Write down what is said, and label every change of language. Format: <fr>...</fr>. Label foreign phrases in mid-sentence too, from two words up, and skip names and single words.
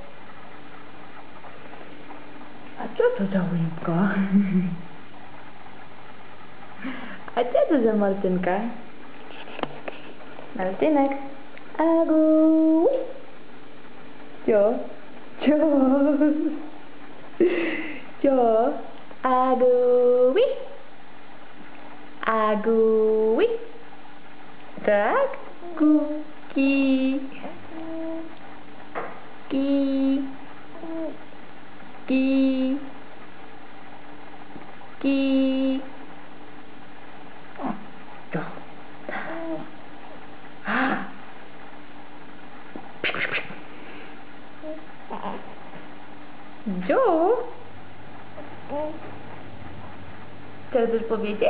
<pl>A co to za łybka? A co to za Martynka? Martynek. Agu. Co? Co? Co? Agu. Agu. Tak? Ki. Ki. Ki. Ki. Co? Jo? Co chcesz powiedzieć?</pl>